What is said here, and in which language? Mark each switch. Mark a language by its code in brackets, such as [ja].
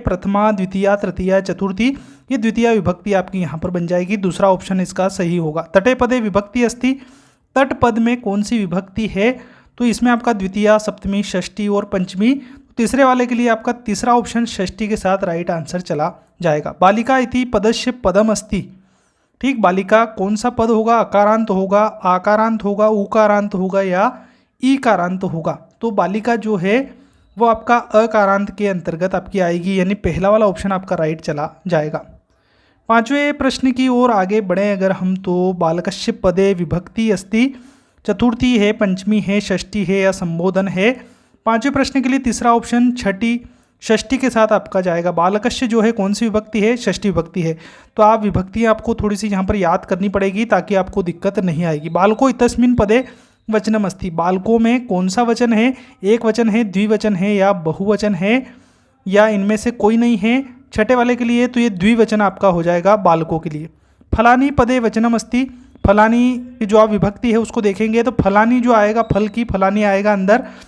[hi] प्रथमा, द्वितीया, तृतीया, चतुर्थी। ये द्वितीय विभक्ति आपकी यहाँ पर बन जाएगी। दूसरा ऑप्शन इसका सही होगा। [sa] तटे पदे विभक्ति अस्ति। [hi] तट पद में कौन सी विभक्ति है? तो इसमें आपका द्वितीया, सप्तमी, षष्ठी और पंचमी। तीसरे वाले के लिए आपका तीसरा ऑप्शन षष्ठी के साथ राइट आंसर चला जाएगा। [sa] बालिका इति पदस्य पदम अस्ति। [hi] ठीक, बालिका कौन सा पद होगा? अकारांत होगा, आकारांत होगा, उकारांत होगा या ईकारांत होगा? तो बालिका जो है वो आपका अकारांत के अंतर्गत आपकी आएगी, यानी पहला वाला ऑप्शन आपका राइट चला जाएगा। 5वें प्रश्न की ओर आगे बढ़े अगर हम, तो [sa] बालकस्य पदे विभक्ति अस्ति। [hi] चतुर्थी है, पंचमी है, षष्ठी है या संबोधन है? 5वें प्रश्न के लिए तीसरा ऑप्शन छठी, षष्ठी के साथ आपका जाएगा। बालकस्य जो है कौन सी विभक्ति है? षष्ठी विभक्ति है। तो आप विभक्तियाँ आपको थोड़ी सी यहाँ पर याद करनी पड़ेगी ताकि आपको दिक्कत नहीं आएगी। [sa] बालको इतस्मिन् पदे वचनम अस्ति। [hi] बालकों में कौन सा वचन है? एक वचन है, द्विवचन है या बहुवचन है या इनमें से कोई नहीं है? छठे वाले के लिए तो ये द्विवचन आपका हो जाएगा बालकों के लिए। [sa] फलानी पदे वचनम अस्ति। [hi] फलानी की जो आप विभक्ति है उसको देखेंगे तो फलानी जो आएगा, फल की फलानी आएगा अंदर।